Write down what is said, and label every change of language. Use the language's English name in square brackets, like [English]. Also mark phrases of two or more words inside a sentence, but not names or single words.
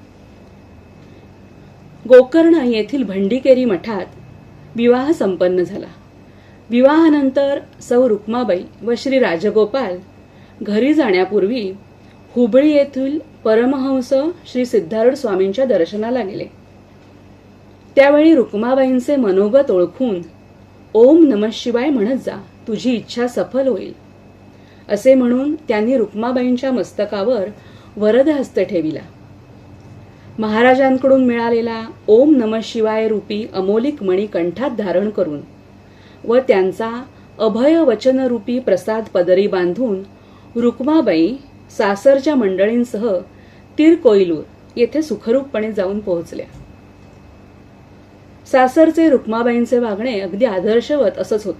[Marathi] गोकर्ण येथील भंडीकेरी मठात विवाह संपन्न झाला. विवाहानंतर सौ रुक्माबाई व श्री राजगोपाल घरी जाण्यापूर्वी हुबळी येथील परमहंस श्री सिद्धारूढ स्वामींच्या दर्शनाला गेले. त्यावेळी रुक्माबाईंचे मनोगत ओळखून [Sanskrit] ओम नमः शिवाय [Marathi] म्हणत जा, तुझी इच्छा सफल होईल असे म्हणून त्यांनी रुक्माबाईंच्या मस्तकावर वरदहस्त ठेविला. महाराजांकडून मिळालेला [Sanskrit] ओम नमः शिवाय [Marathi] रूपी अमोलिक मणी कंठात धारण करून व त्यांचा अभय वचनरूपी प्रसाद पदरी बांधून रुक्माबाई सासरच्या मंडळींसह तिरकोईलूर येथे सुखरूपपणे जाऊन पोहोचल्या. सासरचे रुक्माबाईंचे वागणे अगदी आदर्शवत असंच होतं.